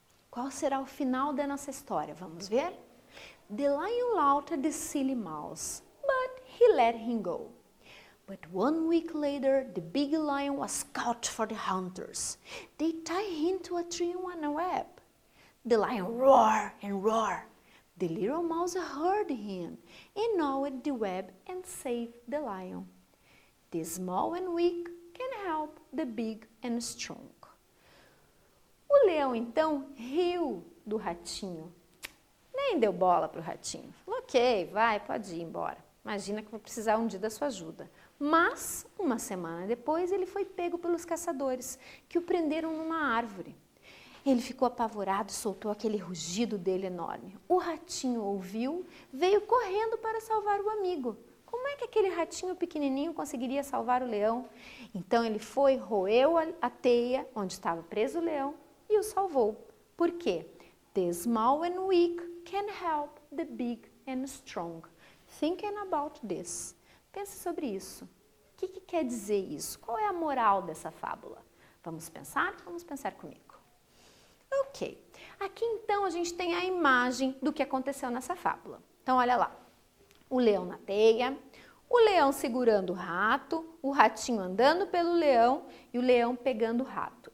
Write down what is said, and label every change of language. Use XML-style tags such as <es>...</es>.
<pt>qual será o final da nossa história? Vamos ver?</pt> <en>The lion laughed at the silly mouse, but he let him go. But 1 week later, the big lion was caught for the hunters. They tied him to a tree on a web. The lion roared and roared. The little mouse heard him and gnawed the web and saved the lion. The small and weak can help the big and strong.</en> <pt>O leão, então, riu do ratinho. Nem deu bola para o ratinho. Falou, ok, vai, pode ir embora. Imagina que vou precisar um dia da sua ajuda. Mas, uma semana depois, ele foi pego pelos caçadores, que o prenderam numa árvore. Ele ficou apavorado e soltou aquele rugido dele enorme. O ratinho ouviu, veio correndo para salvar o amigo. Como é que aquele ratinho pequenininho conseguiria salvar o leão? Então ele foi, roeu a teia onde estava preso o leão e o salvou. Por quê?</pt> <en>The small and weak can help the big and strong. Thinking about this.</en> <pt>Pense sobre isso. O que quer dizer isso? Qual é a moral dessa fábula? Vamos pensar? Vamos pensar comigo. Ok. Aqui então a gente tem a imagem do que aconteceu nessa fábula. Então olha lá. O leão na teia, o leão segurando o rato, o ratinho andando pelo leão e o leão pegando o rato.</pt>